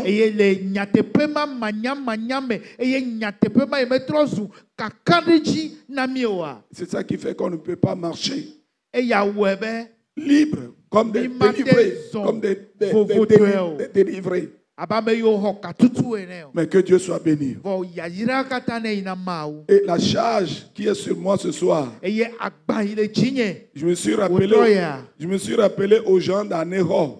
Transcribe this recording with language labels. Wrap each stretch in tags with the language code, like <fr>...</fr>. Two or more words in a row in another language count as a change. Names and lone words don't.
<ee>Eye le nyateƒe ma manyamanya me eye nyateƒe ma yi metrɔ zu kaka ɖe dzi na mi oa.</ee> <fr>c'est ça qui fait qu'on ne peut pas marcher.</fr> <ee>Eya wɔe be</ee> <fr>libres, comme des délivrés, comme des délivrés. Mais que Dieu soit béni. Et la charge qui est sur moi ce soir, je me suis rappelé aux gens d'Anéro.</fr>